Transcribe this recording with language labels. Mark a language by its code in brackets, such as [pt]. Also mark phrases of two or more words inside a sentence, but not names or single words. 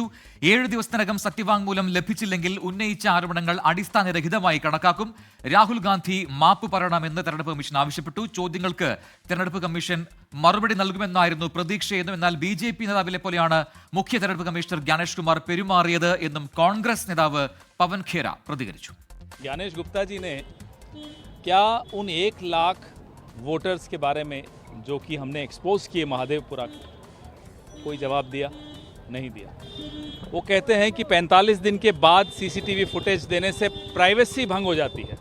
[ml] 7 ദിവസത്തിനകം സത്യവാങ്മൂലം ലഭിച്ചില്ലെങ്കിൽ ഉന്നയിച്ച ആരോപണങ്ങൾ അടിസ്ഥാനരഹിതമായി കണക്കാക്കും. രാഹുൽ ഗാന്ധി മാപ്പ് പറയണമെന്ന് തെരഞ്ഞെടുപ്പ് കമ്മീഷൻ ആവശ്യപ്പെട്ടു. ചോദ്യങ്ങൾക്ക് തെരഞ്ഞെടുപ്പ് കമ്മീഷൻ മറുപടി നൽകുമെന്നായിരുന്നു പ്രതീക്ഷയെന്നും എന്നാൽ BJP നേതാവിലെ പോലെയാണ് മുഖ്യ തെരഞ്ഞെടുപ്പ് കമ്മീഷണർ ജ്ഞാനേഷ് കുമാർ പെരുമാറിയത് എന്നും കോൺഗ്രസ് നേതാവ് പവൻ ഖേര പ്രതികരിച്ചു. [hi] ज्ञानेश गुप्ता जी ने क्या उन 1 लाख वोटर्स के बारे में जो कि हमने एक्सपोज किए महादेवपुरा कोई जवाब दिया? नहीं दिया। वो कहते हैं कि 45 दिन के बाद [en] CCTV footage [hi] देने से प्राइवेसी भंग हो जाती है।